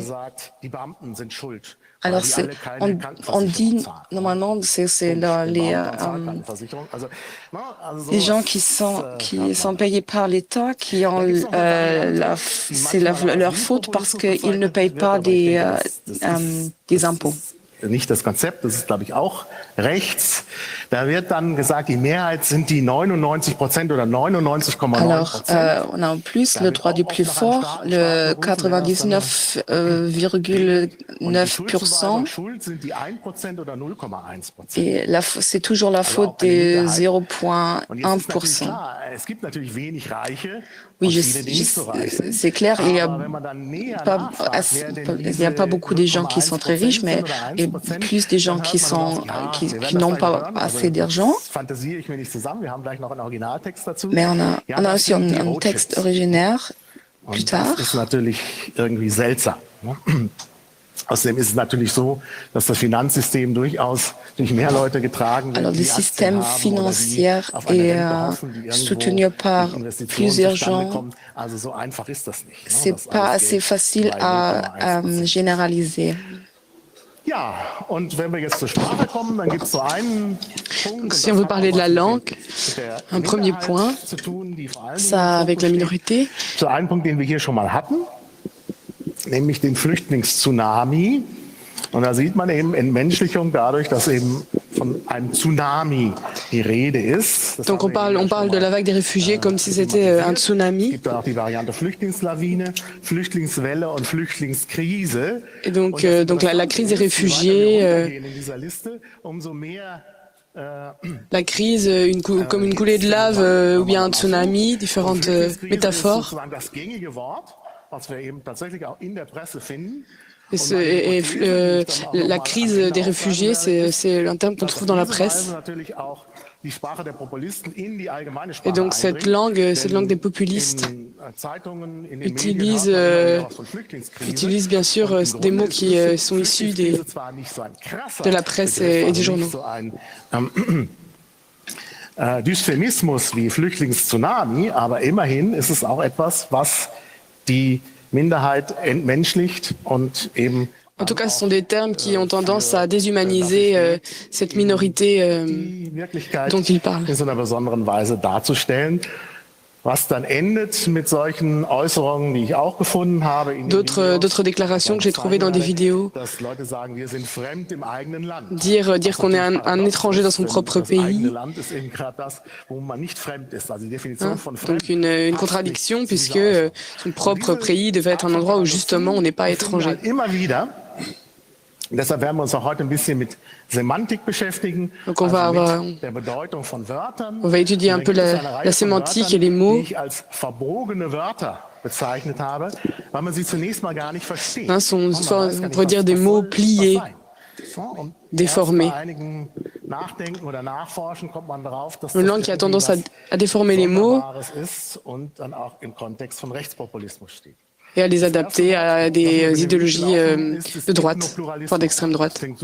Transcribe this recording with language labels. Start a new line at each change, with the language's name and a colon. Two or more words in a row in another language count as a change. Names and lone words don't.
French: Alors, on dit, normalement, c'est les gens qui sont payés par l'État, qui ont c'est leur faute parce qu'ils ne payent pas des impôts.
German: Nicht das Konzept, das ist, glaube ich, auch rechts. Da wird dann gesagt, die Mehrheit sind die 99% oder 99,9%.
French: Alors, on a en plus le droit du plus fort, le 99,9%. Et c'est toujours la faute des 0,1%. Oui, c'est clair, il n'y a pas beaucoup de gens qui sont très riches, mais plus des gens qui n'ont pas assez d'argent. Mais on a aussi un texte originaire plus tard.
German: Das ist natürlich irgendwie seltsam. Außerdem ist es natürlich so, dass das Finanzsystem durchaus durch mehr Leute getragen wird.
French: Alors, le système financier est soutenu par plusieurs gens.
German: Also so einfach ist das nicht.
French: C'est pas assez facile à généraliser.
German: Ja, und wenn wir jetzt zur Sprache kommen, dann gibt es so einen Punkt.
French: Si on veut parler de la langue, un premier point, ça avec la minorité.
German: Zu einem Punkt, den wir hier schon mal hatten, nämlich den Flüchtlingstsunami. Und da sieht man eben Entmenschlichung dadurch, dass eben von einem Tsunami die Rede ist.
French: Donc on parle de la vague des réfugiés comme si c'était un tsunami.
German: Es gibt auch die Variante Flüchtlingslawine, Flüchtlingswelle und Flüchtlingskrise.
French: Et donc la crise des réfugiés, la crise comme une coulée de lave ou bien un tsunami, différentes métaphores. La crise des réfugiés, c'est un terme qu'on trouve dans la presse. Et donc cette langue des populistes utilise bien sûr des mots qui sont issus de la presse et des journaux.
German: Dysphemismus wie Flüchtlingstsunami, aber immerhin ist es auch etwas, was die Minderheit entmenschlicht und eben.
French: En tout cas, ce sont des termes qui ont tendance à déshumaniser cette minorité dont il parle.
German: In so einer besonderen Weise darzustellen, was dann endet mit solchen Äußerungen, die ich auch gefunden habe.
French: D'autres déclarations que j'ai trouvées dans des vidéos. Dire qu'on est un étranger dans son propre pays. Donc une contradiction puisque son propre pays devait être un endroit où justement on n'est pas étranger.
German: Deshalb werden wir uns auch heute ein bisschen mit Semantik beschäftigen.
French: Donc on va étudier un peu la sémantique et les mots.
German: Die ich als verbogene Wörter
French: Hein, on pourrait dire des mots pliés, déformés. Une langue qui a tendance à déformer les mots et à les adapter à des idéologies de droite, voire d'extrême droite.